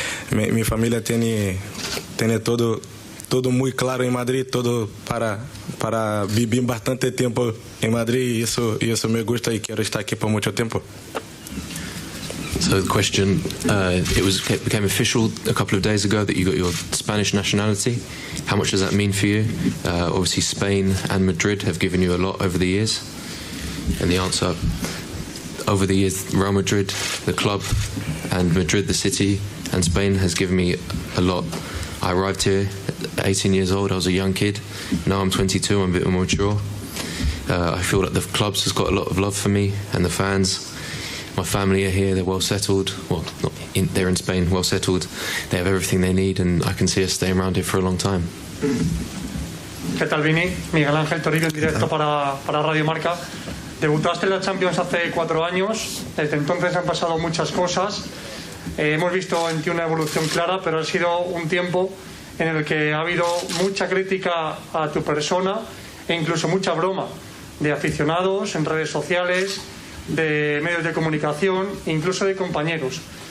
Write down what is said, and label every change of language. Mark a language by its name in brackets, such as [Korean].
[Spanish] Mi familia tiene todo muy claro en Madrid, todo para vivir bastante tiempo en Madrid y eso me gusta y quiero estar aquí por mucho tiempo. [English] So the question, it became official a couple of days ago that you got your Spanish nationality. How much does that mean for you? Obviously Spain and Madrid have given you a lot over the years. And the answer, over the years, Real Madrid, the club, and Madrid, the city, and Spain has given me a lot. I arrived here at 18 years old, I was a young kid. Now I'm 22, I'm a bit more mature. I feel that the clubs has got a lot of love for me, and the fans. My family are here, they're well settled. Well, they're in Spain, well settled. They have everything they need, and I can see us staying around here for a long time. [Spanish] ¿Qué tal, Vini? Miguel Ángel Toribio, en directo para Radio Marca. Debutaste en la Champions hace 4 años. Desde entonces han pasado muchas cosas. Hemos visto en ti una evolución clara, pero ha sido un tiempo en el que ha habido mucha crítica a tu persona e incluso mucha broma de aficionados en redes sociales, de medios de comunicación, incluso de compañeros.